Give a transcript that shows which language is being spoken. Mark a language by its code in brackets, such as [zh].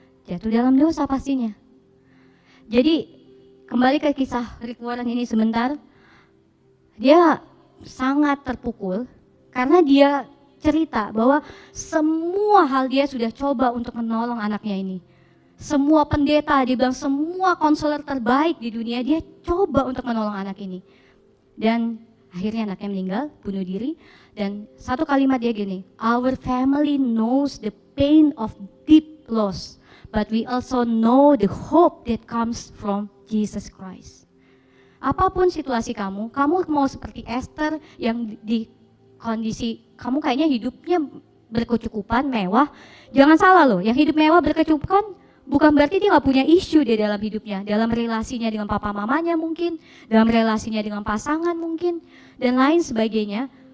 [id] Jatuh dalam dosa pastinya. Jadi kembali ke kisah Rick Warren ini sebentar, dia sangat terpukul karena dia cerita bahwa semua hal dia sudah coba untuk menolong anaknya ini. Semua pendeta, dia bilang semua konselor terbaik di dunia, dia coba untuk menolong anak ini. Dan akhirnya anaknya meninggal, bunuh diri. Dan satu kalimat dia gini, [en] our family knows the pain of deep loss, but we also know the hope that comes from Jesus Christ. [id] Apapun situasi kamu mau seperti Esther yang di kondisi kamu kayaknya hidupnya berkecukupan, mewah. Jangan salah loh, yang hidup mewah berkecukupan bukan berarti dia nggak punya isu di dalam hidupnya, dalam relasinya dengan papa mamanya mungkin, dalam relasinya dengan pasangan mungkin, dan lain sebagainya.